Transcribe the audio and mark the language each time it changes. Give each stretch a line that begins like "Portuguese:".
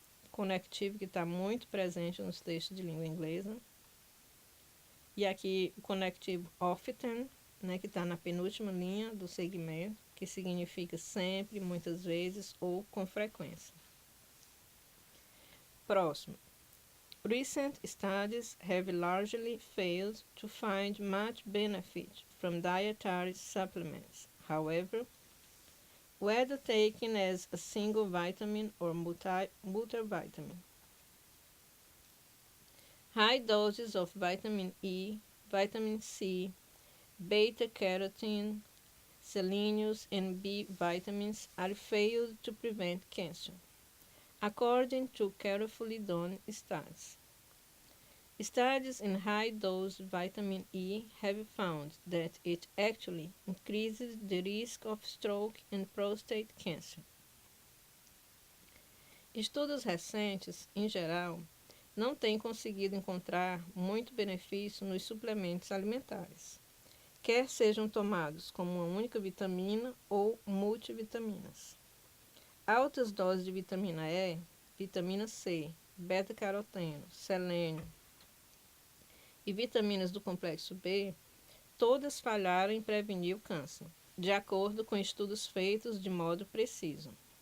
Portuguese: Conectivo, que está muito presente nos textos de língua inglesa. E aqui o conectivo often, né, que está na penúltima linha do segmento, que significa sempre, muitas vezes ou com frequência. Próximo.
English: Recent studies have largely failed to find much benefit from dietary supplements. However, whether taken as a single vitamin or multivitamin. High doses of vitamin E, vitamin C, beta-carotene, selenium, and B vitamins are failed to prevent cancer, according to carefully done studies. Studies in high-dose vitamin E have found that it actually increases the risk of stroke and prostate cancer.
Portuguese: Estudos recentes, em geral, não têm conseguido encontrar muito benefício nos suplementos alimentares, quer sejam tomados como uma única vitamina ou multivitaminas. Altas doses de vitamina E, vitamina C, beta-caroteno, selênio e vitaminas do complexo B, todas falharam em prevenir o câncer, de acordo com estudos feitos de modo preciso.